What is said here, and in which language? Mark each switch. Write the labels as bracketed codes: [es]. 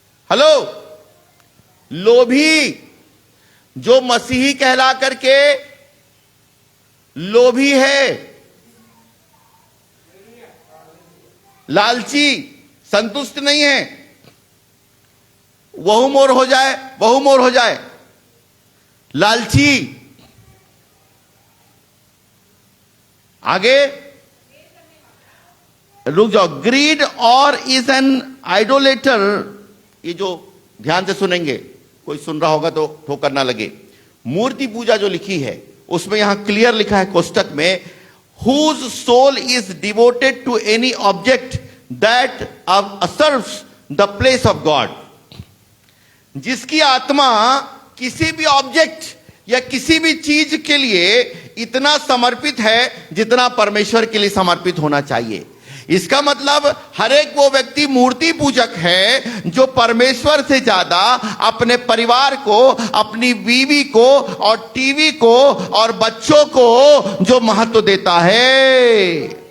[hi] Hello, लोभी, जो मसीही कहला करके लोभी है, लालची, संतुष्ट नहीं है, वहु मोर हो जाए, वहु मोर हो जाए, लालची। आगे रुक जाओ, [en] Greed और is an idolater. [hi] ये जो ध्यान से सुनेंगे, कोई सुन रहा होगा तो ठोकर ना लगे। मूर्ति पूजा जो लिखी है उसमें यहां क्लियर लिखा है कोष्टक में, [en] whose soul is devoted to any object that usurps the place of God। [hi] जिसकी आत्मा किसी भी ऑब्जेक्ट या किसी भी चीज के लिए इतना समर्पित है जितना परमेश्वर के लिए समर्पित होना चाहिए। इसका मतलब हर एक वो व्यक्ति मूर्ति पूजक है जो परमेश्वर से ज्यादा अपने परिवार को, अपनी बीवी को और टीवी को और बच्चों को जो महत्व देता है।